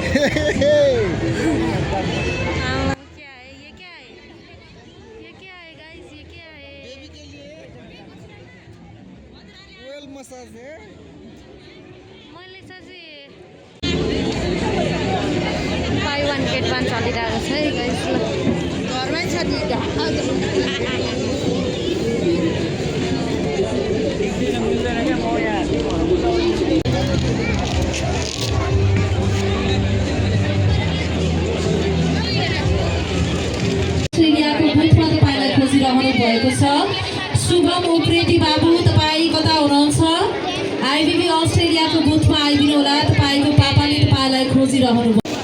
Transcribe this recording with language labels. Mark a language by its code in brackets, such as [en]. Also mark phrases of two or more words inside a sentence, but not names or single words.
[hi] क्या है ये क्या है ये क्या है गाइस ये क्या है [en] oil massage है [ne] मैले चाहिँ [en] buy 1 get 1 [ne] चलिरहेको छ है गाइस ल घरमै छ नि अस्ट्रेलियाको बुथमा तपाईँलाई खोजिरहनु भएको छ शुभम उप्रेती बाबु तपाईँ कता हुनुहुन्छ आइबिबी अस्ट्रेलियाको बुथमा आइदिनु होला तपाईँको पापाले तपाईँलाई खोजिरहनु भयो